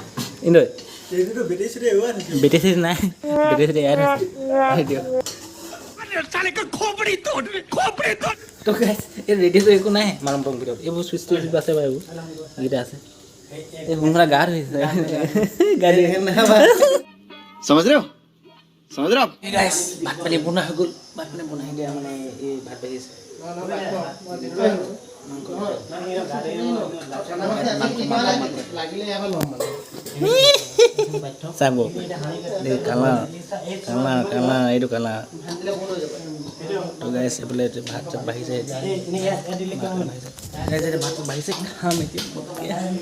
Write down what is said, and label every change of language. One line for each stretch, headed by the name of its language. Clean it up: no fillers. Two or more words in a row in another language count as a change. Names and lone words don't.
Assamese: বেটেৰী চেটেৰী নাই বেটেৰী চেটেৰী এয়াৰ হৈছে ৰেডিঅ' তো গাইছ এই ৰেডিঅ'টো একো নাই মালমপং ভিতৰত এইবোৰ চুইচ টুইচ আছে বাৰু এইবোৰ এইকেইটা আছে এই সোনকালে গা ধুইছে গাড়ী
Hindi: समझ रहे हो समझ रहे हो आप
Assamese: এই গাইছ ভাত পানী বনোৱা হৈ গ'ল ভাত পানী বনাই দিয়া মানে এই ভাত বাঢ়িছে চাব এই কালা কালা কালা এইটো কালা তো গাইছ এইফালে ভাত চাত বাঢ়িছে গাইছ এতিয়া ভাত বাঢ়িছে খাম এতিয়া